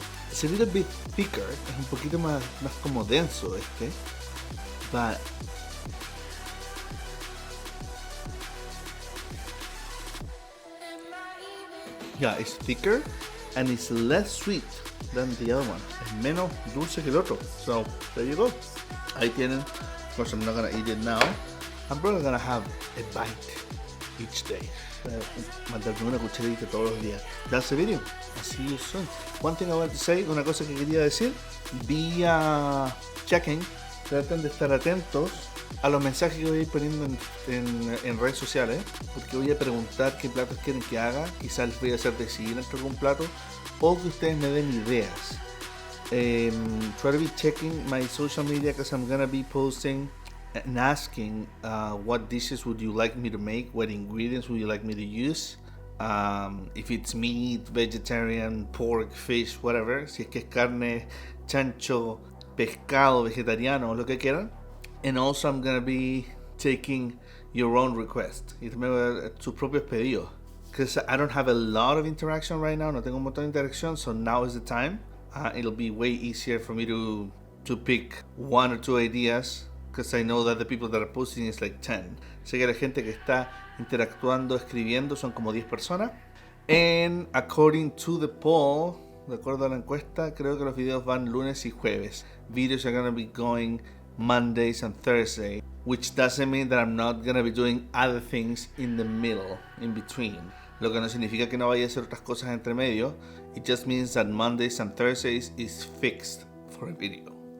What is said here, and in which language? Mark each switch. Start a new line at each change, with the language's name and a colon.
English: It's a little bit thicker,
Spanish: es un poquito más como denso este.
English: But yeah, it's thicker and it's less sweet than the other one.
Spanish: Es menos dulce que el otro.
English: So there you go.
Spanish: Ahí tienen.
English: Of course, I'm not gonna eat it now. I'm probably gonna have a bite each day.
Spanish: Mandarme una cucharadita todos los días.
English: That's the video. I'll see you soon. One thing I want to say,
Spanish: una cosa que quería decir.
English: Be checking.
Spanish: Traten de estar atentos a los mensajes que voy a ir poniendo en redes sociales, porque voy a preguntar qué platos quieren que haga. Quizás les voy a hacer decidir entre algún plato o que ustedes me den ideas.
English: Try to be checking my social media because I'm gonna be posting and asking what dishes would you like me to make, what ingredients would you like me to use, if it's meat, vegetarian, pork, fish, whatever,
Spanish: si es que es carne, chancho, pescado, vegetariano, lo que quieran.
English: And also I'm gonna be taking your own request,
Spanish: y también sus propios pedidos,
English: because I don't have a lot of interaction right now.
Spanish: No tengo un montón de interacción,
English: so now is the time. It'll be way easier for me to pick one or two ideas, because I know that the people that are posting is like 10.
Spanish: Sé que la gente que está interactuando, escribiendo, son como 10 personas.
English: And according to the poll,
Spanish: de acuerdo a la encuesta, creo que los videos van lunes y jueves.
English: Videos are gonna be going Mondays and Thursday, which doesn't mean that I'm not gonna be doing other things in the middle, in between.
Spanish: Lo que no significa que no vaya a hacer otras cosas entre medio.
English: It just means that Mondays and Thursdays is fixed for a video.